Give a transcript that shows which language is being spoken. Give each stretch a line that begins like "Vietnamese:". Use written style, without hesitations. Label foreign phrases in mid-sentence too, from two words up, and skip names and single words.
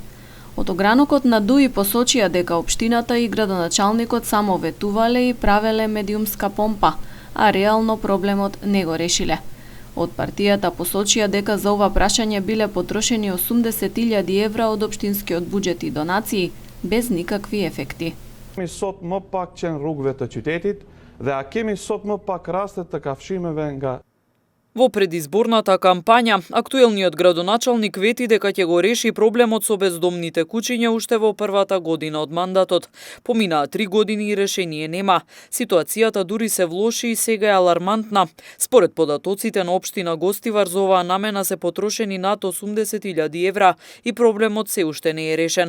Macedonian: Од огранокот на ДУИ посочија дека општината и градоначалникот само ветувале и правеле медиумска помпа, а реално проблемот не го решиле. Од партијата посочија дека за ова прашање биле потрошени 80.000 евра од општинскиот буџет и донации, без никакви ефекти.
Albanian: Sot më pak qenë rrugëve të qytetit dhe a kemi sot më pak raste të kafshimeve nga
Macedonian: Во предизборната кампања, актуелниот градоначалник вети дека ќе го реши проблемот со бездомните куќиња уште во првата година од мандатот. Поминаа 3 години и решение нема. Ситуацијата дури се влоши и сега е алармантна. Според податоците на општина Гостивар за оваа намена се потрошени над 80.000 евра и проблемот се уште не е решен.